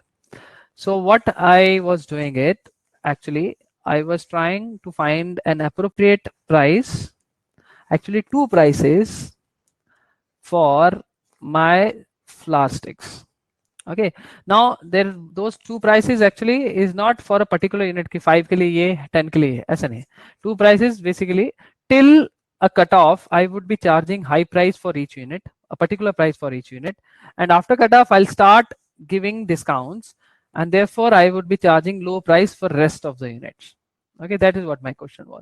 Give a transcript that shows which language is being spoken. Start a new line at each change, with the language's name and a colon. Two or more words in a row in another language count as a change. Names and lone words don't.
English: So what I was doing it, actually, I was trying to find an appropriate price, actually 2 prices for my flour sticks. Okay, now there those 2 prices actually is not for a particular unit
Hindi: कि 5 के लिए ये, 10 के लिए ऐसा नहीं.
English: 2 prices basically till a cutoff I would be charging high price for each unit, a particular price for each unit, and after cutoff I'll start giving discounts, and therefore I would be charging low price for rest of the units. Okay, that is what my question was.